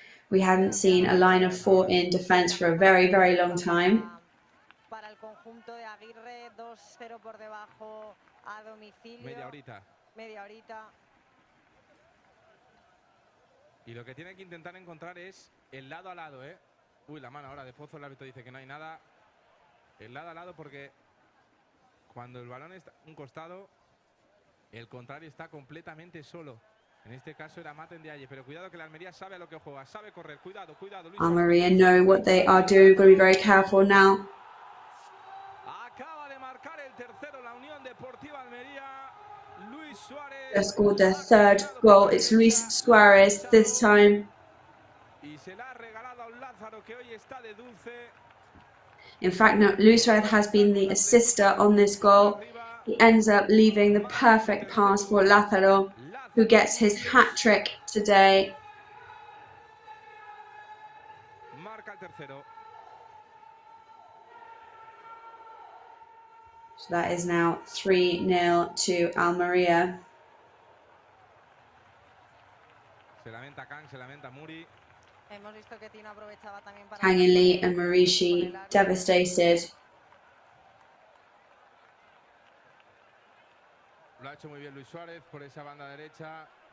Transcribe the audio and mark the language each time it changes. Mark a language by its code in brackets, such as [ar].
[en] We hadn't seen a line of 4 in defence for a very, very long time. [es] Para el conjunto de Aguirre, 2-0 por debajo a domicilio. Media horita. Y lo que tiene que intentar encontrar es el lado a lado, ¿eh? Uy, la mano ahora de Pozo, el árbitro dice que no hay nada. El lado a lado, porque cuando el balón está a un costado, el contrario está completamente solo. En este caso era Maten Diaye, pero cuidado que la Almería sabe a lo que juega, sabe correr. Cuidado, Luis. [en] Almería know what they are doing. Got to be very careful now. [es] Acaba de marcar el tercero la Unión Deportiva Almería. Luis Suárez. [en] They scored their 3rd goal. It's Luis Suarez this time. [es] Y se la ha regalado a un Lázaro que hoy está de dulce. [en] In fact, no, Luis Suarez has been the assister on this goal. He ends up leaving the perfect pass for Lázaro, who gets his hat-trick today. [es] Marca el tercero. [en] So that is now 3-0 to Almería. [es] Se lamenta Kang, se lamenta Muri. Hemos visto que Tino aprovechaba también para... [en] Kang In Lee and Marishi devastated. [es] Lo ha hecho muy bien Luis Suárez por esa banda derecha.